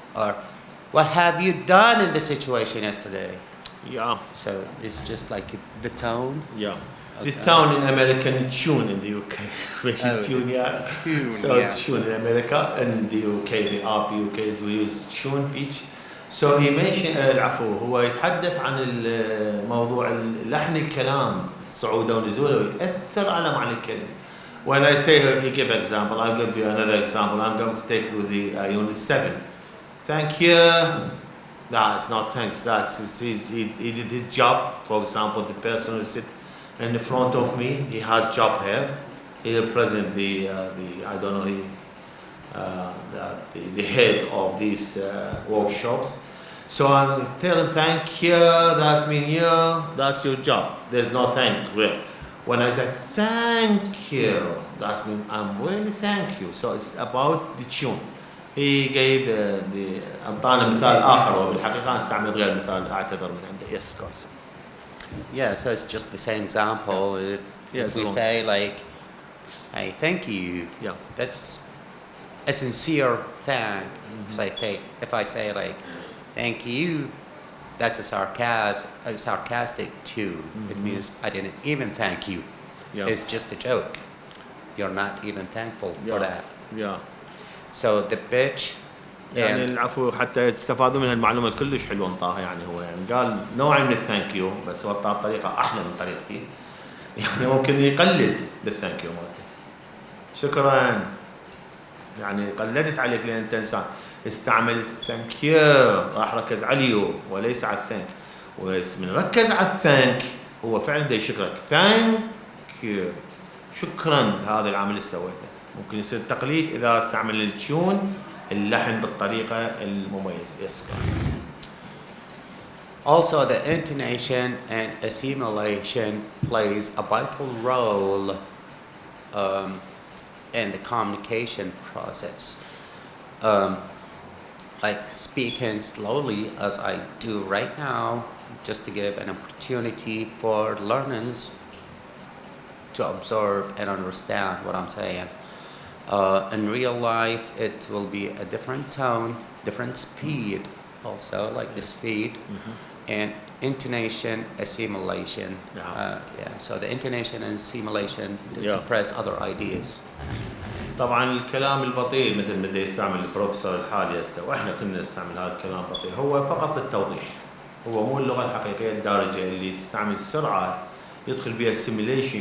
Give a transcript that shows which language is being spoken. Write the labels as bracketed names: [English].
[English] Or what have you done in the situation yesterday? Yeah. So it's just like the tone. Yeah. Okay. The tone in American tune in the UK. Tune, yeah. Tune, So yeah. it's tune in America. In the UK, the UK is we use tune pitch. So he mentioned [Arabic] العفو هو يتحدث عن الموضوع لحن الكلام صعوده ونزوله يأثر على معنى الكلمة. [English] When I say he give example, I'll give you another example. I'm going to take it with the unit 7. Thank you. That's not thanks. He did his job. For example, the person who sit in the front of me, he has job here. He represent the head of these workshops. So I tell him thank you. That's mean you. That's your job. There's no thank you. When I say thank you, that's mean I'm really thank you. So it's about the tune. He gave [Arabic] أعطانا مثال آخر وبالحقيقة استعمل غير مثال أعتذر من عنده. [English] Yes, Qasim. Yeah, so it's just the same example. If we say hey, thank you. Yeah. That's a sincere thank. If I say thank you, that's a sarcastic too. It means I didn't even thank you. Yeah. It's just a joke. You're not even thankful for that. Yeah. So the pitch. [Arabic] يعني العفو حتى تستفادوا من المعلومة كلش حلوة انطاها يعني هو يعني قال نوع من الثانك يو بس هو طاها بطريقة أحلى من طريقتي يعني ممكن يقلد بالثانك يو مالته شكرا يعني قلدت عليك لأن أنت إنسان استعمل الثانك يو راح ركز على اليو وليس على الثانك ومن ركز على الثانك هو فعلا دا يشكرك ثانك يو شكرا لهذا العمل اللي سويته ممكن يصير تقليد إذا استعمل التيون اللحن بالطريقة المميزة. [English] Yes. Also, the intonation and assimilation plays a vital role in the communication process. Like speaking slowly as I do right now, just to give an opportunity for learners to absorb and understand what I'm saying. In real life, it will be a different tone, different speed also, like the speed, and intonation, assimilation. Yeah. So the intonation and assimilation Yeah. express other ideas. [Arabic] طبعا الكلام البطيء مثل ما يستعمل البروفيسور الحالي هسه واحنا كنا نستعمل هذا الكلام البطيء هو فقط للتوضيح. هو مو اللغه الحقيقيه الدارجه اللي تستعمل السرعه يدخل بها السيميليشن.